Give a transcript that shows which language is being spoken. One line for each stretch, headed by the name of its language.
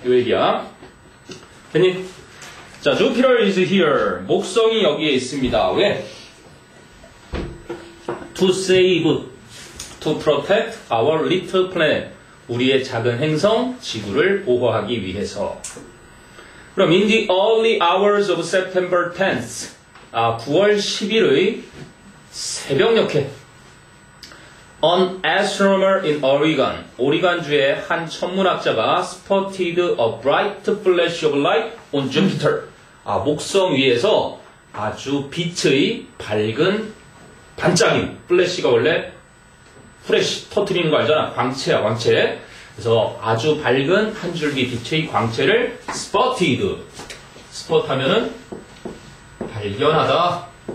Korean: 요 얘기야. 됐니? 자,
English: Jupiter is here.
Korean: 목성이 여기에 있습니다. 왜?
English: To save, to protect our little planet.
Korean: 우리의 작은 행성, 지구를 보호하기 위해서.
English: 그럼 in the early hours of September 10th,
Korean: 9월 10일의 새벽녘에
English: An astronomer in Oregon,
Korean: 오리건주의 한 천문학자가
English: spotted a bright flash of light on Jupiter.
Korean: 목성 위에서 아주 빛의 밝은 반짝임, 플래시가 원래 프레시 터트리는 거 알잖아. 광채야, 광채. 그래서 아주 밝은 한 줄기 빛의 광채를 spotted. spot 하면은 발견하다.